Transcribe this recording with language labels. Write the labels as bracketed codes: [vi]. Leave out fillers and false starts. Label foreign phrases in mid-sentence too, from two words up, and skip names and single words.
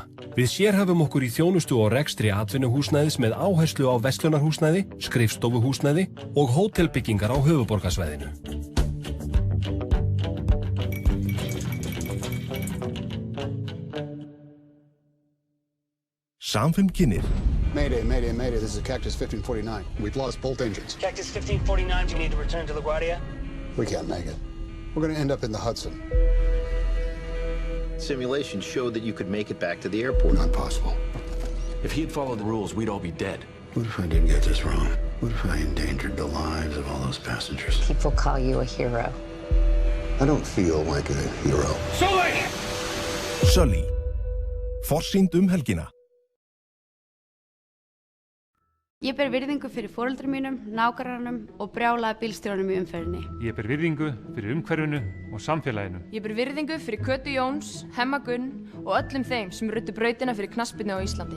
[is] Við sérhæfum okkur í þjónustu og rekstri atvinnuhúsnæðis með áherslu á verslunarhúsnæði, skrifstofuhúsnæði og hótelbyggingar á höfuðborgarsvæðinu. Samfinnkinnir. [en] Mayday, mayday, mayday. This is Cactus 1549. We've lost both engines. Cactus 1549, do you need to return to LaGuardia? We can't make it. We're going to end up in the Hudson. Simulations showed that you could make it back to the airport. Not possible. If he had followed the rules, we'd all be dead. What if I did get this wrong? What if I endangered the lives of all those passengers? People call you a hero. I don't feel like a hero. Sully. [is] Forsýnd helgina. Ég ber virðingu fyrir foreldrum mínum, nágrannanum og brjálaða bílstjóranum í umferðinni. Ég ber virðingu fyrir umhverfinu og samfélaginu. Ég ber virðingu fyrir Kötu Jóns, Hemma Gunn og öllum þeim sem ruddu brautina fyrir knattspyrnu á Íslandi.